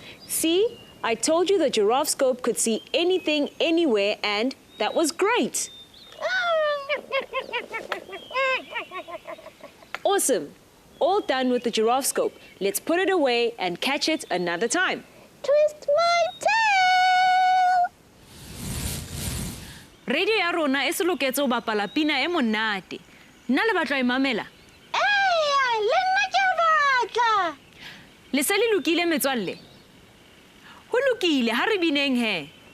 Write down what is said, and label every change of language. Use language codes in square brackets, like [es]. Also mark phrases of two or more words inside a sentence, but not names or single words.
[en] See, I told you the Giraffe Scope could see anything, anywhere, and that was great. Awesome. All done with the Giraffe Scope. Let's put it away and catch it another time. Twist my tail. [st] Radio ya rona e se loketse ho bapala pina e monate. Nna le batla imamela. Le nna ke batla. Le se le lokile metswalle. Ho lokile ha re bineng he.